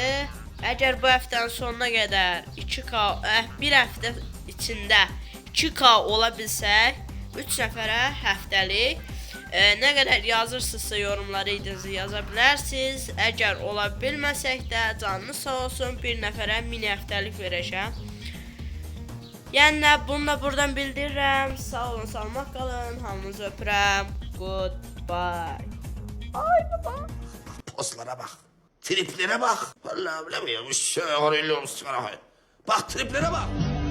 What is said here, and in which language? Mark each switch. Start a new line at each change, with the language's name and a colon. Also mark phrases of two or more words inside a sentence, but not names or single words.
Azerbaijani: Əgər bu həftənin sonuna qədər 2K, bir həftə içində 2K ola bilsək, 3 nəfərə həftəlik nə qədər yazırsınızsa yorumları idinizi yaza bilərsiniz. Əgər ola bilməsək də canınız sağ olsun, bir nəfərə mini həftəlik verəcəm. Yəni bunu da buradan bildirirəm. Sağ olun, salmaq qalın. Hamınızı öpürəm.
English: Goodbye.
Azerbaijani: Ay baba.
Turkish: Postlara bak. Triplere bak. Vallahi bilemiyorum. Şöyle sigara. Bak triplere bak.